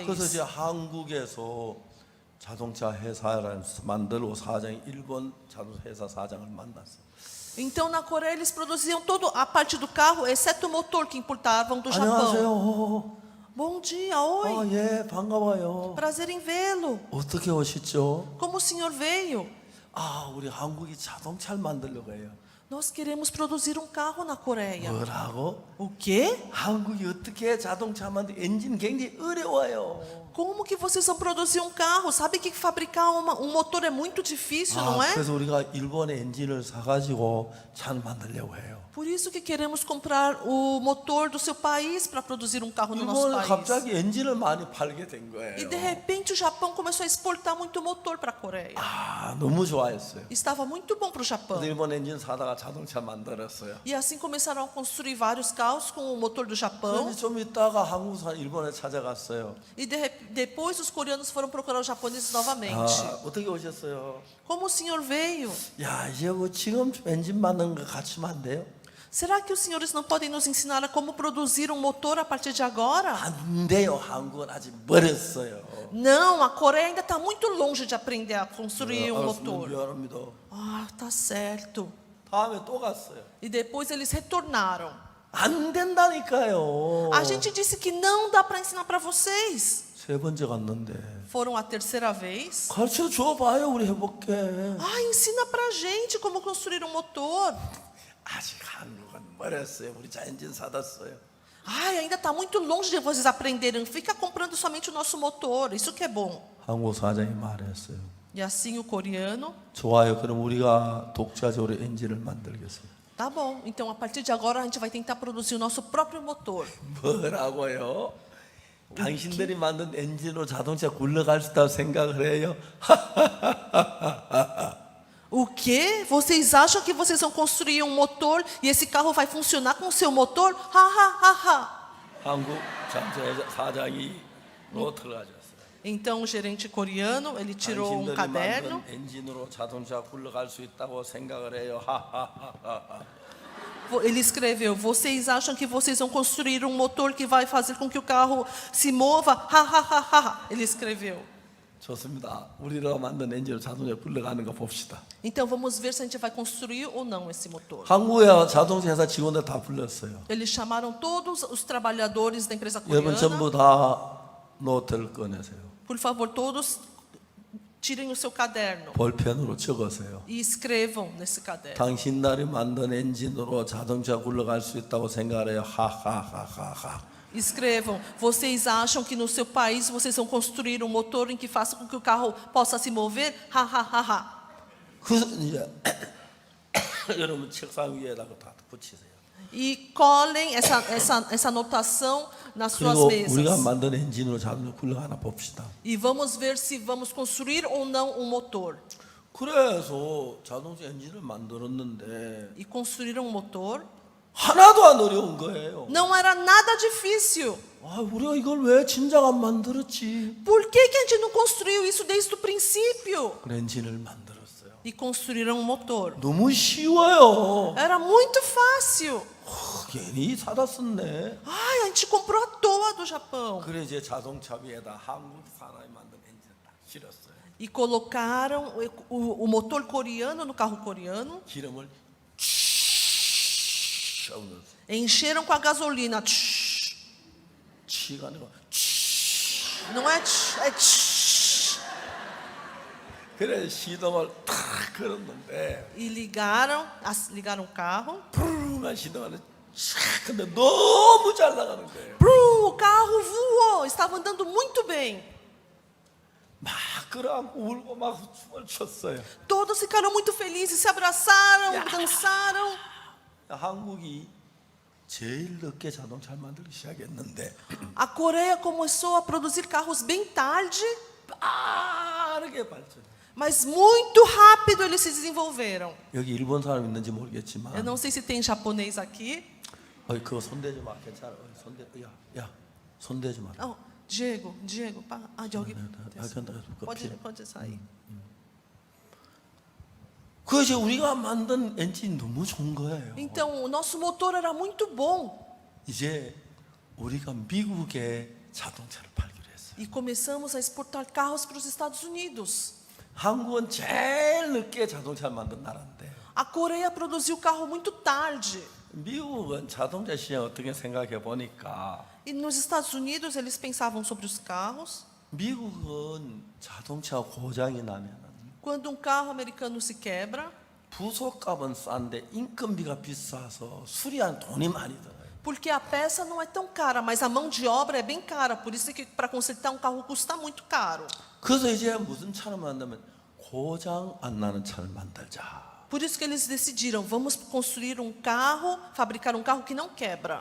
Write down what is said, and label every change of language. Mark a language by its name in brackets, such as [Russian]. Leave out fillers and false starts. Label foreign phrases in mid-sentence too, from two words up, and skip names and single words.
[Korean] 그래서 이제 한국에서 자동차 회사를 만들고 사장이 일본 자동차 회사 사장을 만났어요. [Portuguese] Então na Coreia eles produziam toda a parte do carro, exceto o motor que importavam do Japão. [Korean] 안녕하세요. [Portuguese] Bom dia, oi. [Korean] 예, 반가워요. [Portuguese] Prazer em vê-lo. [Korean] 어떻게 오셨죠? [Portuguese] Como o senhor veio? [Korean] 우리 한국이 자동차를 만들려고 해요. [Portuguese] Nós queremos produzir um carro na Coreia. [Korean] 뭐라고? [Portuguese] O quê? [Korean] 한국이 어떻게 자동차 만들 엔진 굉장히 어려워요. [Portuguese] Como que vocês vão produzir um carro? Sabe que fabricar um motor é muito difícil, não é? [Korean] 그래서 우리가 일본의 엔진을 사가지고 차를 만들려고 해요. [Portuguese] Por isso que queremos comprar o motor do seu país para produzir um carro no nosso [Korean] 일본은 [Portuguese] país. [Korean] 갑자기 엔진을 많이 팔게 된 거예요. [Portuguese] E de repente o Japão começou a exportar muito motor para a Coreia. [Korean] 너무 좋아했어요. [Portuguese] Estava muito bom para o Japão. [Korean] 그래서 일본 엔진 사다가 자동차 만들었어요. [Portuguese] E assim começaram a construir vários carros com o motor do Japão. [Korean] 그런데 좀 있다가 한국 사람 일본에 찾아갔어요. [Portuguese] E depois os coreanos foram procurar os japoneses novamente. [Korean] 어떻게 오셨어요? [Portuguese] Como o senhor veio? [Korean] 이제 지금 좀 엔진 만드는 거 같이면 안 돼요? [Portuguese] Será que os senhores não podem nos ensinar a como produzir um motor a partir de agora? [Korean] 안 돼요. 한국은 아직 멀었어요. [Portuguese] Não, a Coreia ainda está muito longe de aprender a construir um [Korean] 알았습니다. [Portuguese] motor. [Korean] 미안합니다. [Portuguese] Tá certo. [Korean] 다음에 또 갔어요. [Portuguese] E depois eles retornaram. [Korean] 안 된다니까요. [Portuguese] A gente disse que não dá para ensinar para vocês. [Korean] 세 번째 갔는데 [Portuguese] Foram a terceira vez. [Korean] 가르쳐 줘봐요. 우리 해볼게. [Portuguese] Ah, ensina pra gente como construir um motor. [Korean] 아직 한국은 멀었어요. 우리 자 엔진 사다 써요. [Portuguese] Ai, ainda está muito longe de vocês aprenderem. Fica comprando somente o nosso motor. Isso que é bom. [Korean] 한국 사장이 말했어요. [Portuguese] E assim o coreano, [Korean] 좋아요. 그럼 우리가 독자적으로 엔진을 만들겠어요. [Portuguese] tá bom. Então a partir de agora a gente vai tentar produzir o nosso próprio motor. [Korean] 뭐라고요? 당신들이 만든 엔진으로 자동차 굴러갈 수 있다고 생각을 해요? [Portuguese] O quê? Vocês acham que vocês vão construir um motor e esse carro vai funcionar com o seu motor? Ha ha ha ha. [Korean] 한국 자동차 사장이 노트를 가져왔어요. [Portuguese] Então o gerente coreano, ele tirou um [Korean] 당신들이 [Portuguese] caderno. [Korean] 만든 엔진으로 자동차 굴러갈 수 있다고 생각을 해요. 하하하하. [Portuguese] Ele escreveu: vocês acham que vocês vão construir um motor que vai fazer com que o carro se mova? Ha ha ha ha. Ele escreveu. [Korean] 좋습니다. 우리가 만든 엔진으로 자동차 굴러가는 거 봅시다. [Portuguese] Então vamos ver se a gente vai construir ou não esse motor. [Korean] 한국의 자동차 회사 직원들 다 불렀어요. [Portuguese] Eles chamaram todos os trabalhadores da empresa [Korean] 여러분 전부 [Portuguese] coreana. [Korean] 다 노트를 꺼내세요. [Portuguese] Por favor, todos tirem o seu caderno [Korean] 볼펜으로 적으세요. [Portuguese] e escrevam nesse caderno. [Korean] 당신들이 만든 엔진으로 자동차 굴러갈 수 있다고 생각을 해요. 하하하하하. [Portuguese] Escrevam: vocês acham que no seu país vocês vão construir um motor em que faça com que o carro possa se mover? Ha ha ha ha. [Korean] 그래서 이제 여러분 책상 위에다가 다 붙이세요. [Portuguese] E colhem essa anotação nas suas [Korean] 그리고 우리가 [Portuguese] mesas. [Korean] 만든 엔진으로 자동차 굴러가나 봅시다. [Portuguese] E vamos ver se vamos construir ou não um motor. [Korean] 그래서 자동차 엔진을 만들었는데 [Portuguese] E construir um motor [Korean] 하나도 안 어려운 거예요. [Portuguese] não era nada difícil. [Korean] 아, 우리가 이걸 왜 진작 안 만들었지? [Portuguese] Por que a gente não construiu isso desde o princípio? [Korean] 그 엔진을 만들었어요. [Portuguese] E construíram um motor. [Korean] 너무 쉬워요. [Portuguese] Era muito fácil. [Korean] 괜히 사다 썼네. [Portuguese] Ai, a gente comprou à toa do Japão. [Korean] 그래 이제 자동차 위에다 한국 사람이 만든 엔진을 딱 실었어요. [Portuguese] E colocaram o motor coreano no carro coreano. [Korean] 기름을 하고 넣었어요. [Portuguese] Encheram com a gasolina. [Korean] 치가 아니고 [Portuguese] Não é tch, é tch. [Korean] 그래 시동을 탁 걸었는데 [Portuguese] E ligaram o carro. [Korean] 푸르르한 시동하는 촥 근데 너무 잘 나가는 거예요. [Portuguese] Brum, o carro voou. Estava andando muito bem. [Korean] 막 끌어안고 울고 막 춤을 췄어요. [Portuguese] Todos ficaram muito felizes, se abraçaram, dançaram. [Korean] 한국이 제일 늦게 자동차를 만들기 시작했는데 [Portuguese] A Coreia começou a produzir carros bem tarde, [Korean] 빠르게 발전. [Portuguese] mas muito rápido eles se desenvolveram. [Korean] 여기 일본 사람 있는지 [Portuguese] Eu [Korean] 모르겠지만, [Portuguese] não sei se tem japonês aqui. [Korean] 그거 손대지 마, 괜찮아. 손대, 야, 손대지 마. [Portuguese] Oh, Diego, Diogo, pode sair. [Korean] 그 이제 우리가 만든 엔진 너무 좋은 거예요. [Portuguese] Então, o nosso motor era muito bom. [Korean] 이제 우리가 미국에 자동차를 팔기로 했어요. [Portuguese] E começamos a exportar carros para os Estados Unidos. [Korean] 한국은 제일 늦게 자동차를 만든 나라인데 [Portuguese] A Coreia produziu carro muito tarde. [Korean] 미국은 자동차 시장 어떻게 생각해 보니까 [Portuguese] E nos Estados Unidos eles pensavam sobre os carros. [Korean] 미국은 자동차 고장이 나면 [Portuguese] Quando um carro americano se quebra, [Korean] 부속값은 싼데 인건비가 비싸서 수리하는 돈이 많이 들어요. [Portuguese] porque a peça não é tão cara, mas a mão de obra é bem cara. Por isso que para consertar um carro custa muito caro. [Korean] 그래서 이제 무슨 차를 만들면 고장 안 나는 차를 만들자. [Portuguese] Por isso que eles decidiram, vamos construir um carro, fabricar um carro que não quebra.